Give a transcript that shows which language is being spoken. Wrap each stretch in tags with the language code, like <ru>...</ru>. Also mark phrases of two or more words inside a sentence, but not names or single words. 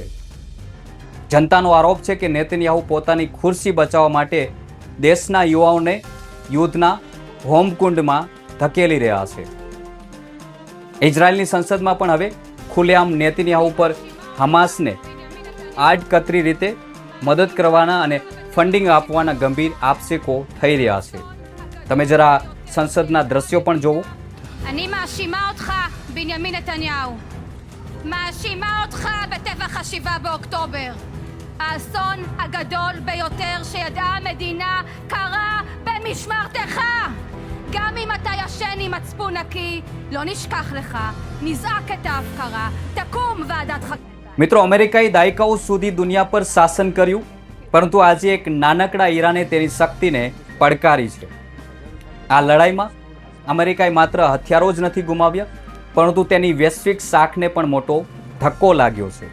<gu>જનતાનો આરોપ છે કે નેતન્યાહુ પોતાની ખુરશી બચાવવા માટે દેશના યુવાઓને યુદ્ધના હોમકુંડમાં ધકેલી રહ્યા છે. ઇઝરાયલની સંસદમાં પણ હવે ખુલ્લેઆમ નેતન્યાહુ પર હમાસને આડકતરી રીતે મદદ કરવાના અને ફંડિંગ આપવાના ગંભીર આક્ષેપો થઈ રહ્યા છે. તમે જરા સંસદના દ્રશ્યો પણ જોવો.</gu> <he>אני מאשימה אותך, בנימין נתניהו. מאשימה אותך בטבח 7 באוקטובר. האסון הגדול ביותר שידעה המדינה קרה במשמרתך. גם אם אתה ישן עם מצפון נקי, לא נשכח לך, נזעק את ההפקרה, תקום ועדת חקירה.</he> <gu>મિત્રો, અમેરિકાએ દાયકાઓ સુધી દુનિયા પર શાસન કર્યું, પરંતુ આજે એક નાનકડા ઈરાને તેની શક્તિને પડકારી છે. આ લડાઈમાં અમેરિકાએ માત્ર હથિયારો જ નથી ગુમાવ્યા, પરંતુ તેની વૈશ્વિક શાખને પણ મોટો ધક્કો લાગ્યો છે.</gu>